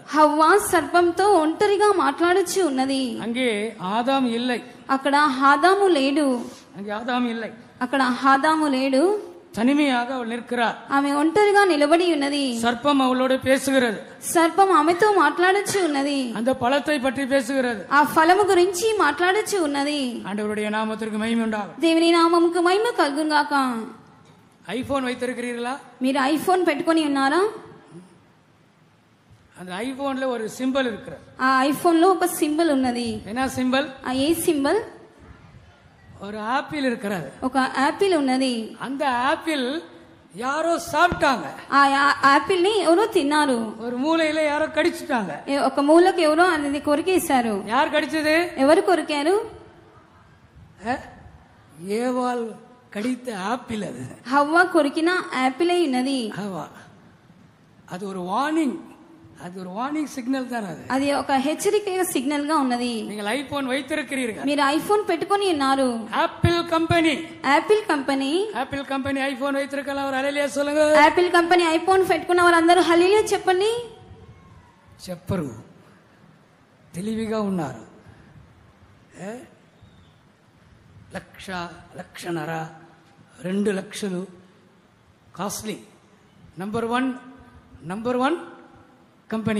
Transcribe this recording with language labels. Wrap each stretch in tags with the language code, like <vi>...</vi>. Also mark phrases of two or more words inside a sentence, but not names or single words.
<te>హవ్వా సర్పంతో ఒంటరిగా మాట్లాడుచు ఉన్నది.</te> <ta>அங்கே ஆதாம் இல்லை.</ta> <te>అక్కడ ఆదాము లేడు.</te> <ta>அங்கே ஆதாம் இல்லை.</ta> <te>అక్కడ ఆదాము లేడు.</te> <ta>தனிமையாக அவள் நிற்கிறார்.</ta> <te>ఆమె ఒంటరిగా నిలబడి ఉన్నది.</te> <ta>சர்ப்பம் அவளோடு பேசுகிறது.</ta> <te>సర్పం ఆమెతో మాట్లాడుచు ఉన్నది.</te> <ta>அந்த பழத்தை பற்றி பேசுகிறது.</ta> <te>ఆ ఫలము గురించి మాట్లాడుచు ఉన్నది.</te> <ta>ஆண்டவருடைய நாமத்திற்கு மகிமை உண்டாகும்.</ta> <te>దేవుని నామముకు మహిమ కలుగును గాక.</te> <ta>ஐபோன் வைத்திருக்கிறீர்களா?</ta> <te>మీరు ఐఫోన్ పెట్టుకొని ఉన్నారా?</te> <ta>அந்த ஐபோன்ல ஒரு சிம்பல் இருக்கிறது.</ta> <te>ఆ ఐఫోన్ లో ఒక సింబల్ ఉన్నది.</te> <ta>என்ன சிம்பல்?</ta> <te>ఆ ఏ సింబల్?</te> <ta>ஒரு ஆப்பிள் இருக்கிறது.</ta> <te>ఒక యాపిల్ ఉన్నది.</te> <ta>அந்த ஆப்பிள் யாரோ சாப்பிட்டாங்க.</ta> <te>ఆ యాపిల్ ని ఎవరో తిన్నారు.</te> <ta>ஒரு மூலையில யாரோ கடிச்சிட்டாங்க.</ta> <te>ఒక మూలకు ఎవరో అది కొరికేశారు.</te> <ta>யார் கடிச்சது?</ta> <te>ఎవరు కొరికారు?</te> <ta>ஏவாள் கடித்த ஆப்பிள். அது</ta> <te>హవ్వ కొరికిన యాపిల్ ఉన్నది.</te> <ta>அது ஒரு வார்னிங். அது ஒரு</ta> <en>warning signal</en> <ta>தான்.</ta> <te>అది ఒక హెచ్చరిక సిగ్నల్ గా ఉన్నది.</te> <ta>நீங்கள் ஐபோன் வைத்திருக்கிறீர்கள்.</ta> <te>మీరు ఐఫోన్ పెట్టుకొని ఉన్నారు.</te> <ta>ஆப்பிள் கம்பெனி.</ta> <te>యాపిల్ కంపెనీ.</te> <ta>ஆப்பிள் கம்பெனி ஐபோன் வைத்திருக்கலாம். ஒரு ஹல்லேலூயா சொல்லுங்க.</ta> <te>యాపిల్ కంపెనీ ఐఫోన్ పెట్టుకున్న వారందరూ హల్లెలూయా చెప్పండి. చెప్పరు. తెలివిగా ఉన్నారు. లక్షన్నర 2 లక్షలు</te> <en>costly number one company.</en>